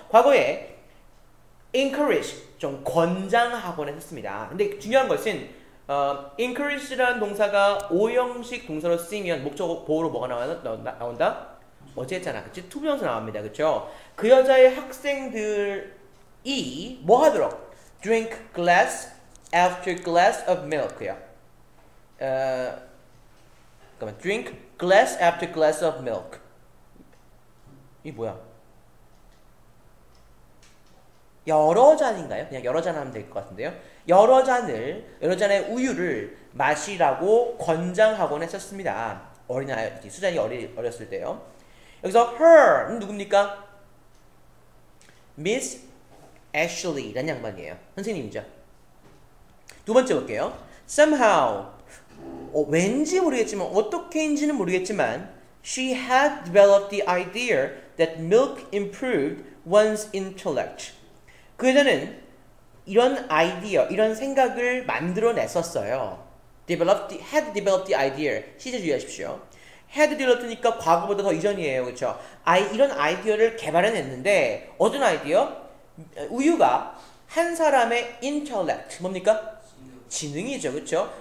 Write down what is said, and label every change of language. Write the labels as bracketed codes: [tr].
[ko] 과거에 encourage, 좀 권장하곤 했었습니다. 근데 중요한 것은 encourage라는 동사가 오형식 동사로 쓰이면 목적 보호로 뭐가 나온다? 어제 했잖아. 그치? 투부정사 나옵니다. 그쵸? 그 여자의 학생들이 뭐 하도록? [en] drink glass after glass of milk요. [ko] 잠깐만. [en] drink glass after glass of milk. [ko] 이 뭐야? 여러 잔인가요? 그냥 여러 잔 하면 될 것 같은데요. 여러 잔의 우유를 마시라고 권장하곤 했었습니다. 어린아이, 수잔이 어렸을 때요. 여기서 her는 누굽니까? Miss Ashley라는 양반이에요. 선생님이죠. 두 번째 볼게요. [en] Somehow, 왠지 모르겠지만 어떻게인지는 모르겠지만 she had developed the idea that milk improved one's intellect. [ko] 그 여자는 이런 아이디어, 이런 생각을 만들어냈었어요. [en] had developed the idea. 시제 주의하십시오. [ko] had developed 니까 과거보다 더 이전이에요. 그렇죠? 이런 아이디어를 개발해냈는데 어떤 아이디어? 우유가 한 사람의 intellect, 뭡니까? 지능이죠. 그렇죠?